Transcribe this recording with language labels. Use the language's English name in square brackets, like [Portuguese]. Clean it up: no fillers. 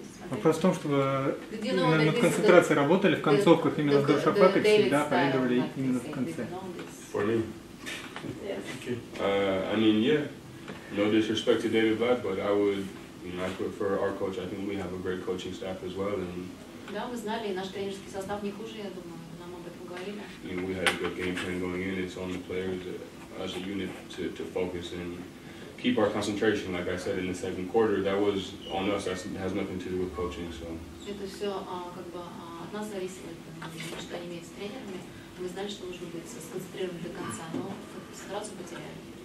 [Russian] Вопрос в том, чтобы именно над концентрацией работали в концовках, именно Darussafaka всегда проигрывали именно в конце. [English] For me? I mean, yeah, no disrespect to David Blatt, but I would, you know, I prefer our coach. I think we have a great coaching staff as well, and [Russian] да, мы знали, и наш тренерский состав не хуже, я думаю, нам об этом говорили. [English] You know, we had a good game plan going in. It's on the players as a unit to focus and keep our concentration. Like I said in the second quarter, that was on us. That has nothing to do with coaching. So. [Russian] Это все как бы от нас зависело, что они имеют с тренерами. Мы знали, что нужно быть сконцентрированы до конца, но сразу потеряли.